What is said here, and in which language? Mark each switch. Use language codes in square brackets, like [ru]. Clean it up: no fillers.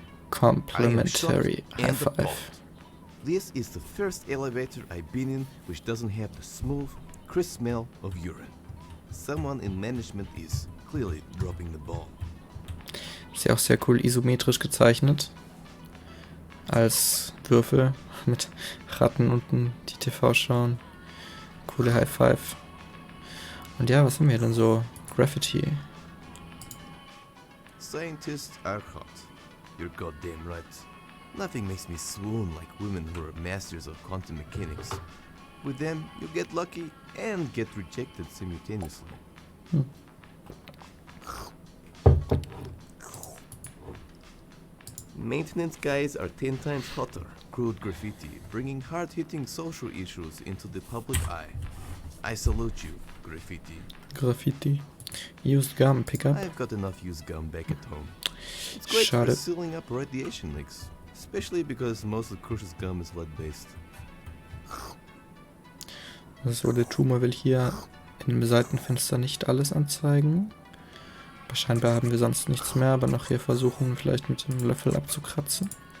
[en] Complimentary high five. This is the first elevator I've been in which doesn't have the smooth, crisp smell of urine. Someone in management is clearly dropping the ball. [de] Ist ja auch sehr cool isometrisch gezeichnet. Als Würfel mit Ratten unten, die TV schauen. Coole High Five. Und ja, was haben wir denn so? Graffiti. [en] Scientists are hot. You're goddamn right. Nothing makes me swoon like women who are masters of quantum mechanics. With them, you get lucky and get rejected simultaneously. Maintenance guys are 10 times hotter. Crude graffiti, bringing hard-hitting social issues into the public eye. I salute you, graffiti. Graffiti. Used gum pickup. I've got enough used gum back at home. It's great for sealing up radiation leaks, especially because most of Crush's gum is lead-based. [de] So, der Tumor will hier im Seitenfenster nicht alles anzeigen. Aber scheinbar haben wir sonst nichts mehr, aber noch hier versuchen, vielleicht mit dem Löffel abzukratzen.